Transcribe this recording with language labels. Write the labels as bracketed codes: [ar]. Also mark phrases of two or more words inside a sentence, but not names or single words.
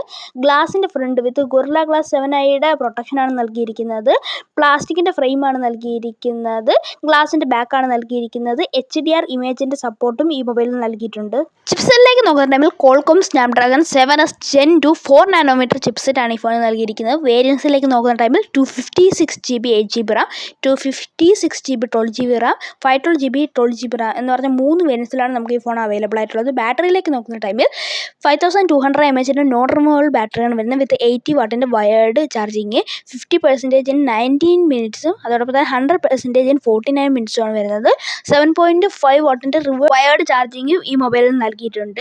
[ml] ഗ്ലാസിൻ്റെ [en] front with [ml] ഗൊറില്ല ഗ്ലാസ് 7i പ്രൊട്ടക്ഷനാണ് നൽകിയിരിക്കുന്നത്. പ്ലാസ്റ്റിക്കിൻ്റെ ഫ്രെയിമാണ് നൽകിയിരിക്കുന്നത്. ഗ്ലാസിൻ്റെ ബാക്കാണ് നൽകിയിരിക്കുന്നത്. HDR ഇമേജിൻ്റെ സപ്പോർട്ടും ഈ മൊബൈലിൽ നൽകിയിട്ടുണ്ട്. ചിപ്സെറ്റിലേക്ക് നോക്കുന്ന ടൈമിൽ കോൾകോം സ്നാപ്ഡ്രാഗൺ 7S Gen 2 4 നാനോമീറ്റർ ചിപ്സെറ്റ് ആണ് ഈ ഫോണിൽ നൽകിയിരിക്കുന്നത്. വേരിയൻസിലേക്ക് നോക്കുന്ന ടൈമിൽ 256GB 8GB RAM, 256GB 12GB RAM, 512GB 12GB RAM എന്ന് പറഞ്ഞ 3 വേരിയൻസിലാണ് നമുക്ക് ഈ ഫോൺ അവൈലബിൾ ആയിട്ടുള്ളത്. ബാറ്ററിയിലേക്ക് നോക്കുന്ന ടൈമിൽ 5200 mAh [en] non removable [ml] ബാറ്ററിയാണ് വരുന്നത് വിത്ത് 80 വാട്ടിൻ്റെ [en] wired charging. [ml] 50% in 19 മിനിറ്റ്സും അതോടൊപ്പം തന്നെ 100% in 49 മിനിറ്റ്സുമാണ് വരുന്നത്. 7.5 വാട്ടിൻ്റെ [en] wired charging [ml] ഈ മൊബൈലിൽ നൽകിയിട്ടുണ്ട്.